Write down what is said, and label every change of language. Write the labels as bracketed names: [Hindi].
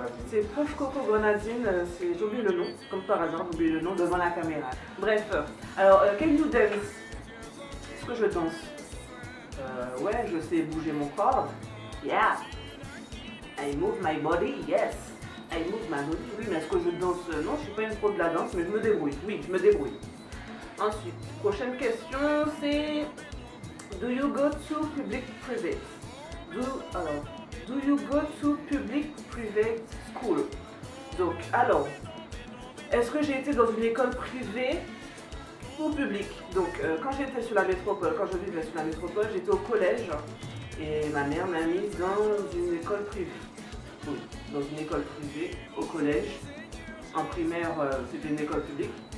[French] C'est Poche Coco Grenadine, j'ai oublié le nom, comme par hasard, j'ai oublié le nom devant la caméra. Bref, alors, [English] can you dance? [French] Est-ce que je danse? Ouais, je sais bouger mon corps. [English] Yeah. I move my body, yes. I move my body. [French] Oui, mais est-ce que je danse? Non, je suis pas une pro de la danse, mais je me débrouille. Oui, je me débrouille. Ensuite, prochaine question, c'est: [English] Do you go to public private? Do you go to public private school? [French] Donc, alors, est-ce que j'ai été dans une école privée ou publique? Donc, quand j'étais sur la métropole, quand je vivais sur la métropole, j'étais au collège et ma mère m'a mise dans une école privée. Oui, dans une école privée, au collège. En primaire, c'était une école publique.